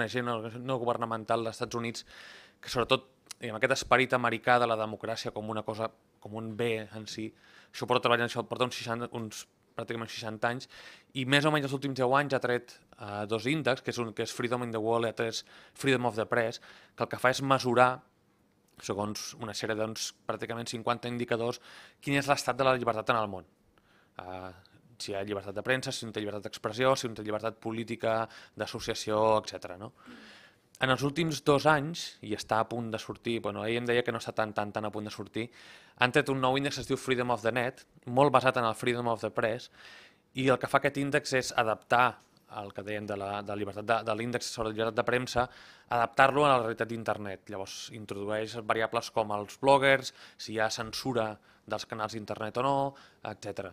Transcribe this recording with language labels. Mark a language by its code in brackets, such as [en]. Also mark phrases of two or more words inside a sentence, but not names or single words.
[ca] ONG no governamental dels Estats Units que sobretot aquest esperit americà de la democràcia com una cosa, com un bé en si, això porta treballant, això porta uns pràcticament 60 anys, i més o menys els últims 10 anys ha tret dos índexs, que és Freedom in the World i l'altre és Freedom of the Press, que el que fa és mesurar, segons una sèrie pràcticament 50 indicadors, quin és l'estat de la llibertat en el món. Si hi ha llibertat de premsa, si no té llibertat d'expressió, si no té llibertat política, d'associació, etc. En els últims 2 anys, i està a punt de sortir, ahir em deia que no està tan a punt de sortir, han tret un nou índex que es diu Freedom of the Net, molt basat en el Freedom of the Press, i el que fa aquest índex és adaptar el que dèiem de l'índex sobre la llibertat de premsa, adaptar-lo a la realitat d'internet. Llavors introdueix variables com els bloggers, si hi ha censura dels canals d'internet o no, etc.